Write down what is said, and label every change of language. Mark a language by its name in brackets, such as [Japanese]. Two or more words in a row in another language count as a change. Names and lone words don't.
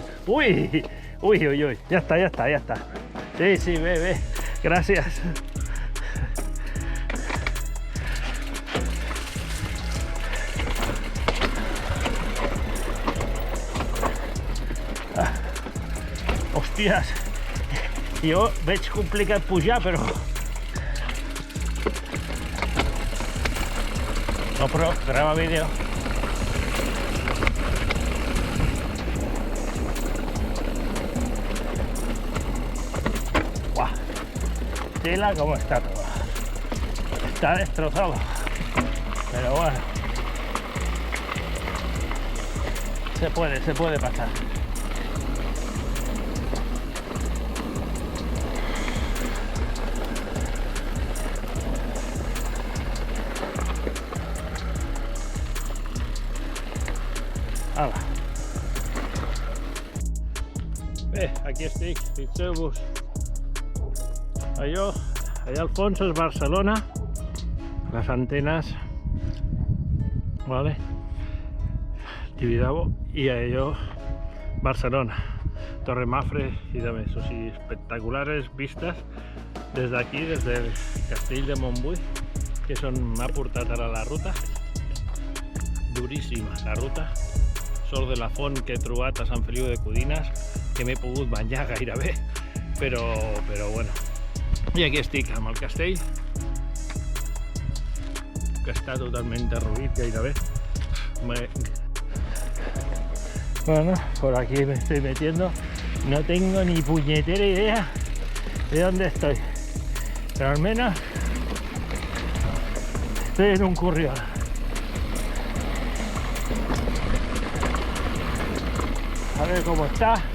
[Spanish] Uy, uy, uy, uy. Ya está, ya está, ya está. Sí, sí, ve, ve. Gracias. Ah. Hostias. [Catalan] Jo veig complicat pujar, però... No, però grava vídeo. Buah. [Spanish] Tela como está todo. Está destrozado. Pero bueno. Se puede pasar. Ala. [Catalan] Bé, aquí estic, fixeu-vos. Allò, allà al fons és Barcelona, les antenes, vale, Tibidabo, y allò Barcelona, Torre Mafre [Spanish] y demás. [Catalan] O sigui, espectaculares vistes des d'aquí, des del castell de Montbui, que és on m'ha portat ara la ruta. Duríssima la ruta. Sort de la font que he trobat a Sant Feliu de Codines, que m'he pogut banyar gairebé, però bueno. I aquí estic amb el castell, que està totalment derruït gairebé. [Spanish] Bueno, por aquí me estoy metiendo, no tengo ni puñetera idea de dónde estoy, pero al menos estoy en un currión. A ver cómo está.